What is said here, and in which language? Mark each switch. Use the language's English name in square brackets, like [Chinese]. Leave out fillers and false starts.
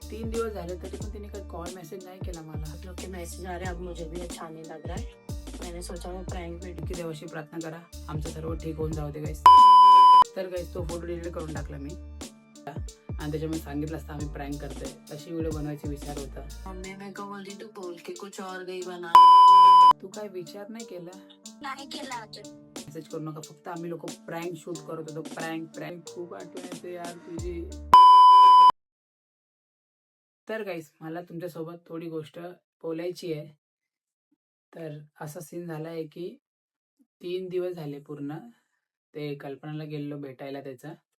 [Marathi] 3 दिवस झाले तरी पण तिने काही कॉल मेसेज नाही केला मला. [Hindi] आप लोग के मैसेज आ रहे हैं, अब मुझे भी अच्छा नहीं लग रहा है. मैंने सोचा मैं प्रैंक वीडियो [Marathi] की देवाशी प्रार्थना करा आमचं सर्व ठीक होऊन जाऊ दे गाईस. तर गाईस तो फोटो डिलीट करून टाकला मी आणि त्याच्यामध्ये सांगितलं असतं आम्ही प्रँक करतोय. तशी व्हिडिओ बनवायचा विचार होता. [Hindi] मम्मी मेरे को बोलती तू बोल के कुछ और गई बना. [Marathi] तू काय विचार नाही केला? नाही केला अजून. मेसेज करू नका. फक्त आम्ही लोक प्रँक शूट करत होतो. प्रँक खूप आठवण येते यार तुझी. तर गाईस मला तुमच्यासोबत थोडी गोष्ट बोलायची आहे. तर असा सीन झाला आहे की 3 दिवस झाले पूर्ण ते कल्पनाला गेलेलो भेटायला त्याचा.